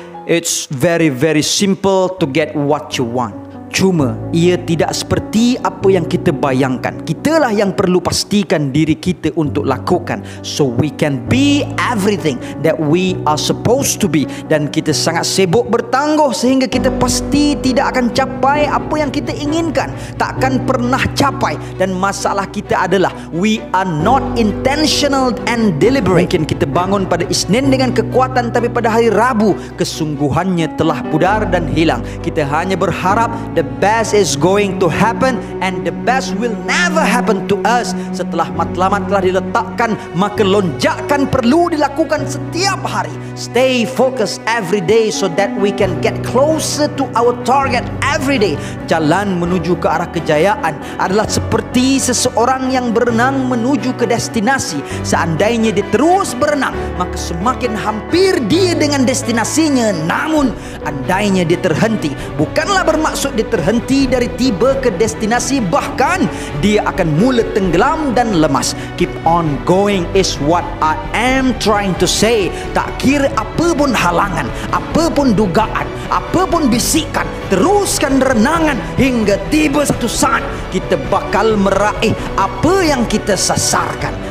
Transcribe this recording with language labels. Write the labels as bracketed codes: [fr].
[en] It's very simple to get what you want. [ms] Cuma ia tidak seperti apa yang kita bayangkan. Kitalah yang perlu pastikan diri kita untuk lakukan, [en] so we can be everything that we are supposed to be. [ms] Dan kita sangat sibuk bertangguh sehingga kita pasti tidak akan capai apa yang kita inginkan. Takkan pernah capai. Dan masalah kita adalah [en] we are not intentional and deliberate. [ms] Mungkin kita bangun pada Isnin dengan kekuatan, tapi pada hari Rabu kesungguhannya telah pudar dan hilang. Kita hanya berharap [en] the the best is going to happen, and the best will never happen to us. [ms] Setelah matlamat telah diletakkan, maka lonjakan perlu dilakukan setiap hari. [en] Stay focused every day so that we can get closer to our target every day. [ms] Jalan menuju ke arah kejayaan adalah seperti seseorang yang berenang menuju ke destinasi. Seandainya dia terus berenang, maka semakin hampir dia dengan destinasinya. Namun andainya dia terhenti, bukanlah bermaksud dia terhenti dari tiba ke destinasi, bahkan dia akan mula tenggelam dan lemas. [en] Keep on going is what I am trying to say. [ms] Tak kira apa pun halangan, apa pun dugaan, apa pun bisikan, teruskan renangan hingga tiba satu saat kita bakal meraih apa yang kita sasarkan.